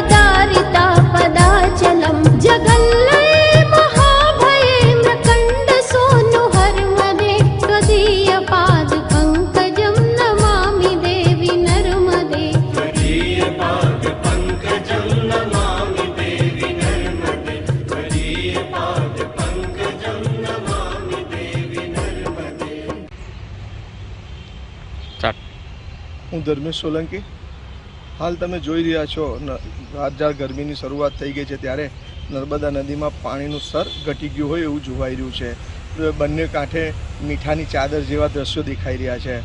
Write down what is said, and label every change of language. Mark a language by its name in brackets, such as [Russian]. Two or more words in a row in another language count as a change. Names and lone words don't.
[Sanskrit] दारिता पदाचलम जगल्लये महाभये मृकंड सोनु हरमदे त्वदीय पाद पंकजं नमामि देवी नर्मदे त्वदीय पाद पंकजं नमामि देवी नर्मदे त्वदीय पाद पंकजं नमामि देवी नर्मदे। [Gujarati] હું ધર્મેશ સોલંકી। હાલ તમે જોઈ રહ્યા છો રાતજાળ ગરમીની શરૂઆત થઈ ગઈ છે ત્યારે નર્મદા નદીમાં પાણીનું સ્તર ઘટી ગયું હોય એવું જોવાઈ રહ્યું છે। બંને કાંઠે મીઠાની ચાદર જેવા દ્રશ્યો દેખાઈ રહ્યા છે।